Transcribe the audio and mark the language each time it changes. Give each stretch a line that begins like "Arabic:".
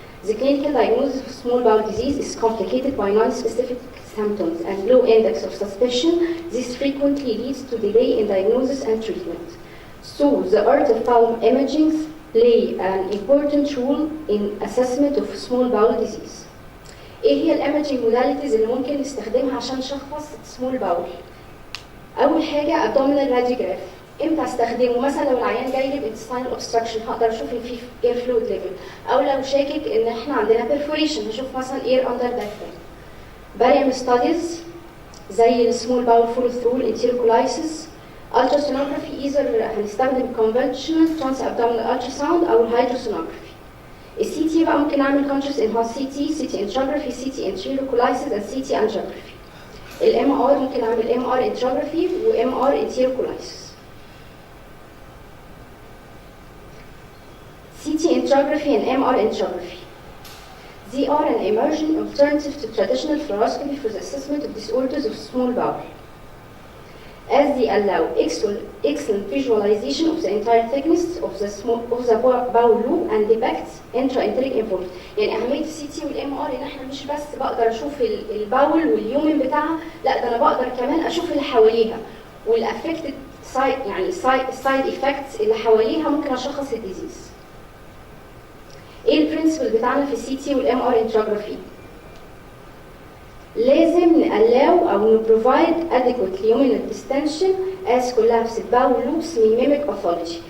English: The clinical diagnosis of small bowel disease is complicated by non-specific symptoms and low index of suspicion. This frequently leads to delay in diagnosis and treatment. So, the art of bowel imaging play an important role in assessment of small bowel disease.
Arabic: ايه هي الامaging modalities اللي ممكن نستخدمها عشان نشخص small bowel؟ اول حاجه abdominal radiograph. امتى استخدمه؟ مثلا لو العيان جاي لي بintestinal obstruction هقدر اشوف ان في air fluid level، او لو شاكك ان احنا عندنا perforation هشوف مثلا air under diaphragm. barium studies زي السمول باول follow through الانتيروكولايسيس. ultrasonography either هنستخدم conventional transabdominal ultrasound او الهيدروسونوجرافي. السي تي بقى ممكن نعمل conscious enhanced CT, CT angiography, CT enterocolysis and CT angiography. الام ار ممكن نعمل ام ار انتروجرافي وام ار انتيروكولايسيس.
English: CT angiography and MR angiography. They are an emerging alternative to traditional fluoroscopy for the assessment of disorders of small bowel, as they allow excellent visualization of the entire thickness of the bowel loop and depict intra-enteric involvement.
Arabic: يعني أهمية السي تي والام ار إن إحنا مش بس بقدر أشوف الباول واليومن بتاعها، لا ده أنا بقدر كمان أشوف اللي حواليها والأفكتد سايد، يعني السايد إفكتس اللي حواليها ممكن أشخص الديزيز. ايه البرنسبل بتاعنا في السي تي والام ار انتروجرافي؟ لازم نالاو او نبروفايد
English: adequate luminal distension as collapsed bowel loops
Arabic: من mimic pathology.